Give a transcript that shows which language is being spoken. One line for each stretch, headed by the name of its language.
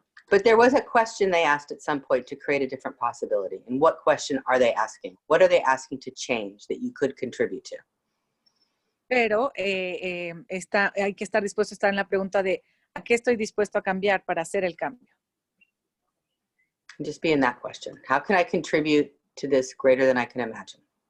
English: But there was a question they asked at some point to create a different possibility. And what question are they asking? What are they asking to change that you could contribute to?
Spanish: Pero hay que estar dispuesto a estar en la pregunta de ¿a qué estoy dispuesto a cambiar para hacer el cambio?
English: Just be in that question. How can I contribute to this greater than I can imagine?